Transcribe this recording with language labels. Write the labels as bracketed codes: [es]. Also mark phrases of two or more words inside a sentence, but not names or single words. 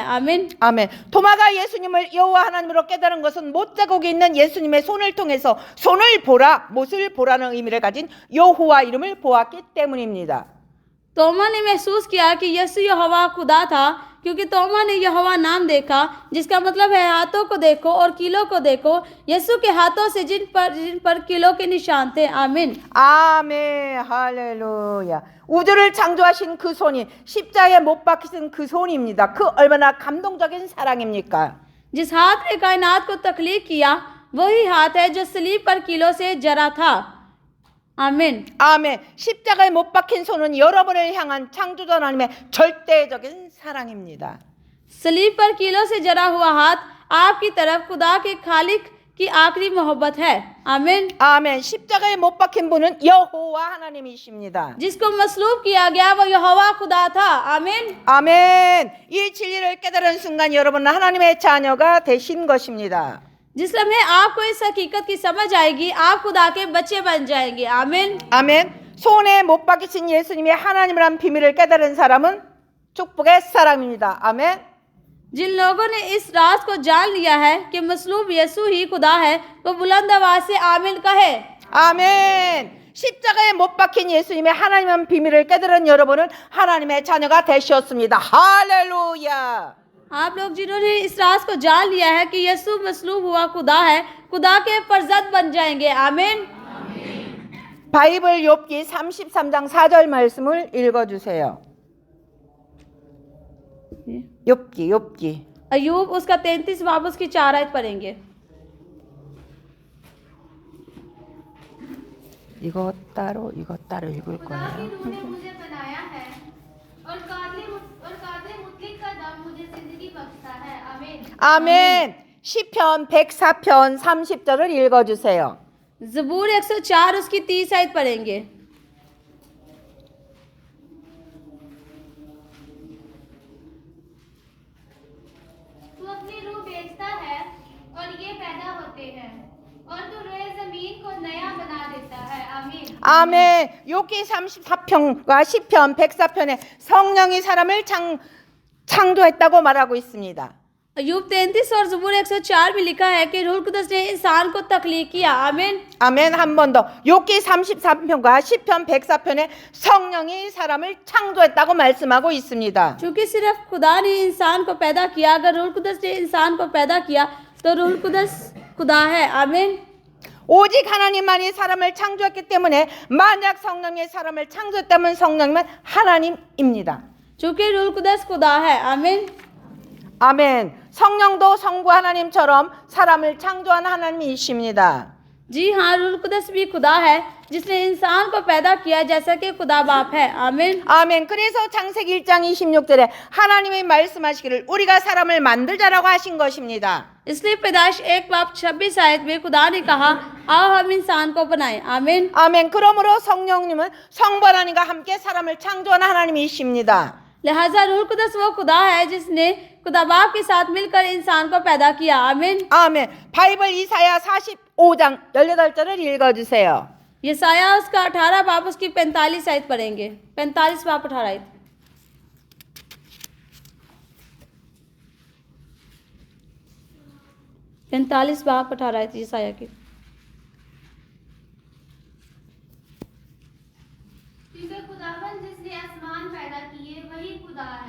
[ur] आमीन। [ko] 아멘. 도마가 예수님을 여호와 하나님으로 깨달은 것은 못자국이 있는 예수님의 손을 통해서 손을 보라, 못을 보라는 의미를 가진 여호와 이름을 보았기 때문입니다. [ur] توما نے محسوس کیا کہ یسوع یہوواہ خدا تھا کیونکہ توما نے یہوواہ نام دیکھا، جس کا مطلب ہے ہاتھوں کو دیکھو اور کیلوں کو دیکھو. یسوع کے ہاتھوں سے جن پر کیلوں کے نشان تھے. आमीन। [ko] 아멘. 할렐루야. 우주를 창조하신 그 손이 십자가에 못 박히신 그 손입니다. 그 얼마나 감동적인 사랑입니까? [ur] جس ہاتھ نے کائنات کو تخلیق کیا وہی ہاتھ ہے جو صلیب پر کیلوں سے جرا تھا. आमीन। [ko] 아멘. 십자가에 못 박힌 손은 여러분을 향한 창조자 하나님의 절대적인 사랑입니다. [ur] صلیب پر کیلوں سے جرا ہوا ہاتھ آپ کی طرف خدا کے خالق کی آخری محبت ہے. आमीन। [ko] 아멘. 십자가에 못 박힌 분은 여호와 하나님이십니다. [ur] جس کو مصلوب کیا گیا وہ یہوواہ خدا تھا. आमीन। [ko] 아멘. 이 진리를 깨달은 순간 여러분은 하나님의 자녀가 되신 것입니다. [ur] جس لمحے آپ کو اس حقیقت کی سمجھ آئے گی آپ خدا کے بچے بن جائیں گے. आमीन। [ko] 아멘. 손에 못 박히신 예수님이 하나님이란 비밀을 깨달은 사람은 축복의 사람입니다. 아멘. [ur] جن لوگوں نے اس راز کو جان لیا ہے کہ مصلوب یسوع ہی خدا ہے وہ بلند آواز سے آمین کہے. [ko] 아멘. 십자가에 못 박힌 예수님의 하나님의 비밀을 깨달은 여러분은 하나님의 자녀가 되셨습니다. 할렐루야. [ur] آپ لوگ جنہوں نے اس راز کو جان لیا ہے کہ یسوع مصلوب ہوا خدا ہے، خدا کے فرزند بن جائیں گے. आमीन। [ko] 바이블 욥기 33장 4절 말씀을 읽어주세요. 욥기. [ur] ایوب اس کا 33 باب اس کی 4 آیت پڑھیں گے. [ko] 이거 따로 읽을 [ur] خدا کی [ko] 거예요. [ur] روح نے مجھے بنایا ہے اور قادرِ مطلق کا دم مجھے زندگی بخشتا ہے. आमीन। [ko] 아멘. 시편 104편 30절을 읽어주세요. [ur] زبور 104 اس کی 30 آیت پڑھیں گے. تو اپنی روح بھیجتا ہے اور یہ پیدا ہوتے ہیں اور تو روئے زمین کو نیا بنا دیتا ہے. आमीन। [ko] 아멘. 욥기 34편과 시편 104편에 성령이 사람을 창조했다고 말하고 있습니다. [ur] ایوب 33 اور زبور 104 میں لکھا ہے کہ روح قدس نے انسان کو تخلیق کیا. आमीन। [ko] 아멘. 한 번 더. 욥기 33편과 시편 104편에 성령이 사람을 창조했다고 말씀하고 있습니다. [ur] چونکہ صرف خدا نے انسان کو پیدا کیا، اگر روح قدس نے انسان کو پیدا کیا تو روح قدس خدا ہے. आमीन। [ko] 오직 하나님만이 사람을 창조했기 때문에 만약 성령이 사람을 창조했다면 성령은 하나님입니다. [ur] چونکہ روح قدس خدا ہے۔ آمین. [ko] 아멘. 성령도 성부 하나님처럼 사람을 창조한 하나님이십니다. [ur] جی ہاں، روح قدس بھی خدا ہے جس نے انسان کو پیدا کیا جیسا کہ خدا باپ ہے. आमीन। [ko] 아멘. 그래서 창세기 1장 26절에 하나님이 말씀하시기를 우리가 사람을 만들자라고 하신 것입니다. [ur] اس لیے پیدائش 1:26 آیت میں خدا نے کہا آؤ ہم انسان کو بنائیں. आमीन। [ko] 아멘. 그러므로 성령님은 성부 하나님과 함께 사람을 창조한 하나님이십니다. [ur] لہٰذا روح قدس وہ خدا ہے جس نے خدا باپ کے ساتھ مل کر انسان کو پیدا کیا. आमीन। [ko] 아멘. 바이블 이사야 45장 18절을 읽어주세요. [ur] یسعیاہ اس کا 18 باپ اس کی 45 آیت پڑھیں گے. 45 باپ 18 آیت. پینتالیس باپ 18 آیت یسعیاہ کی. کیونکہ خداون جس نے آسمان پیدا کیے وہی خدا ہے.